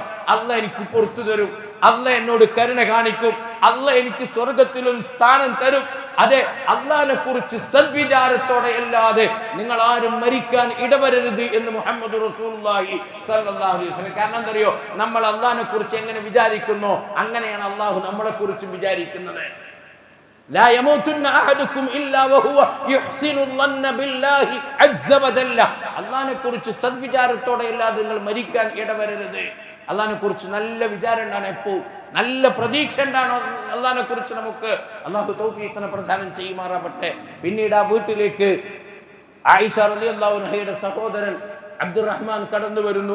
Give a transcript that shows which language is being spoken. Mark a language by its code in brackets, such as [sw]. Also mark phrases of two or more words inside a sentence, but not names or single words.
[ml] അള്ളാഹ് എനിക്ക് പുറത്തു തരും, അള്ളാഹ് എന്നോട് കരുണ കാണിക്കും, അള്ളാഹ് എനിക്ക് സ്വർഗത്തിൽ ഒരു സ്ഥാനം തരും. അതെ, അള്ളാഹിനെ കുറിച്ച് സദ്വിചാരത്തോടെ അല്ലാതെ നിങ്ങൾ ആരും മരിക്കാൻ ഇടവരരുത് എന്ന് മുഹമ്മദ് [ar] رسول الله صلى الله عليه وسلم. [ml] കാരണം എന്തറിയോ? നമ്മൾ അള്ളാഹിനെ കുറിച്ച് എങ്ങനെ വിചാരിക്കുന്നോ അങ്ങനെയാണ് അള്ളാഹു നമ്മളെ കുറിച്ച് വിചാരിക്കുന്നത്. [ar] لا يموتن أحدكم إلا وهو يحسن الظن بالله عز وجل. [ml] അള്ളാഹിനെ കുറിച്ച് സദ്വിചാരത്തോടെ അല്ലാതെ നിങ്ങൾ മരിക്കാൻ ഇടവരരുത്. അള്ളാഹിനെ കുറിച്ച് നല്ല വിചാരം ഉണ്ടാണ്, എപ്പോഴും നല്ല പ്രതീക്ഷ ഉണ്ടാണ് അള്ളാഹിനെ കുറിച്ച് നമുക്ക്. അള്ളാഹു തൗഫീഖിനെ പ്രദാനം ചെയ്യുമാറാവട്ടെ. പിന്നീട് ആ വീട്ടിലേക്ക് ആയിഷ റളിയല്ലാഹു അൻഹയുടെ സഹോദരൻ അബ്ദുറഹ്മാൻ കടന്നു വരുന്നു.